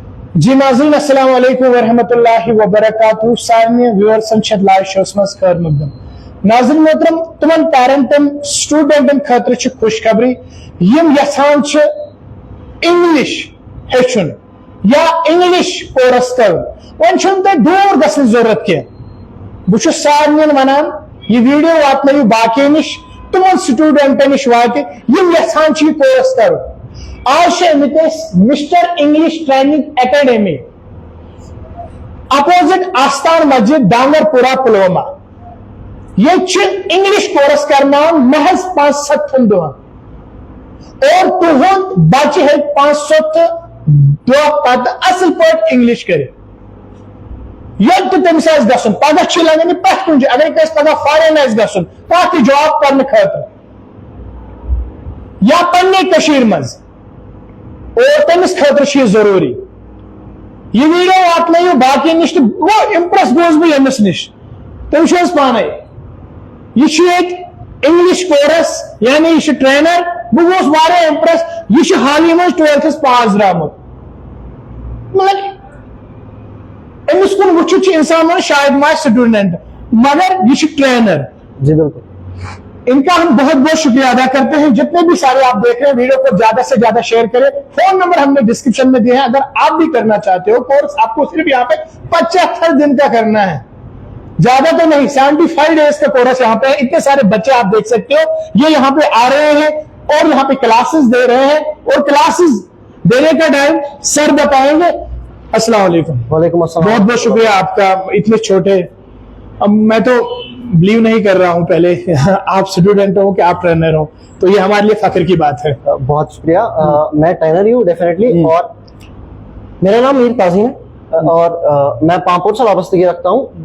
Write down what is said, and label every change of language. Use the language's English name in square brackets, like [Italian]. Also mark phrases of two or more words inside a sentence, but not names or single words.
[Kashmiri] जी नाज़रीन [Arabic] السلام عليكم ورحمة الله وبركاته [Kashmiri] सारे व्यूअर्स [English] live shows [Kashmiri] मज खैर मकदम नाज़रीन मोहतरम तुमन पेरेंटन स्टूडेंटन खतर खुशखबरी यम यछान इंग्लिश हेचुन या [English] English course [Kashmiri] कर वन दूर गसन जरूरत कह बहुत सारे वनान यह वीडियो वात बाकी नश तुमन स्टूडेंटन नश वात यम यछान यह कोर्स कर आज मिस्टर इंग्लिश ट्रेनिंग एकेडमी अपोजिट आस्तान मस्जिद डांगरपुरा पुलवामा ये [English] English course [Kashmiri] करना महज 5-7 दुहन और तुहद बच्चे है 500 दह पत असल पट इंग्लिश कर तमिस गसन पगह लगन पथ कुछ अगर पगह फॉरेन गसन कत जॉब कर खतर या पन्ने मज और तमिस खतर जरूरी यह वीडियो वात बाकी नश वो इम्प्रेस गोस बह यमिस नश तुम पाने यह [English] English course [Kashmiri] यानी यह ट्रेनर बहुत वारिया इम्प्रेस यह हाल ही मज 12th पास द्रामुत मतलब अमिस कुन वुचित इंसान शायद मा स्टूडेंट मगर यह ट्रेनर। [Hindi] जी बिल्कुल, इनका हम बहुत बहुत शुक्रिया अदा करते हैं। जितने भी सारे आप देख रहे हैं वीडियो को ज्यादा से ज्यादा शेयर करें। फोन नंबर हमने डिस्क्रिप्शन में दिए हैं, अगर आप भी करना चाहते हो कोर्स आपको सिर्फ यहाँ पे 75 दिन का करना है, ज्यादा तो नहीं। 75 डेज का कोर्स यहाँ पे। इतने सारे बच्चे आप देख सकते हो ये यहाँ पे आ रहे हैं और यहाँ पे क्लासेस दे रहे हैं और क्लासेस देने का टाइम सर बताएंगे। [Arabic] السلام عليكم. وعليكم السلام. [Hindi] बहुत बहुत शुक्रिया आपका, इतने छोटे। अब मैं तो बिलीव नहीं कर रहा हूं पहले आप स्टूडेंट हो कि आप ट्रेनर हो, तो ये हमारे लिए फख्र की बात है। बहुत शुक्रिया। मैं ट्रेनर ही हूँ डेफिनेटली, और मेरा नाम मीर काजी है और मैं पामपुर से वाबस्तगी रखता हूँ।